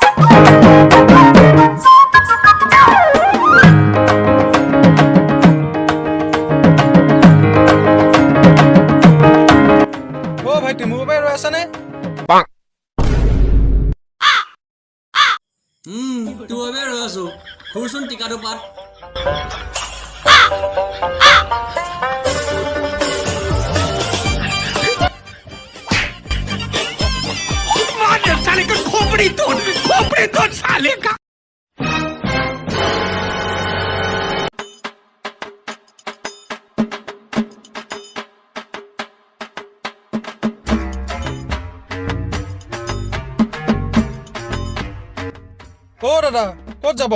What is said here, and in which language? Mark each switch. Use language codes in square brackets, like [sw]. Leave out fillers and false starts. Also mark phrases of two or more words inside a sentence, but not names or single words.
[as] ও ভাইটি মোৰ বাবে ৰৈ আছানে তোৰ বাবে ৰৈ আছো খুৰচোন টিকাটো পাত [hi] साले का खोपड़ी तोड़ साले का [as] ও দাদা ক'ত যাব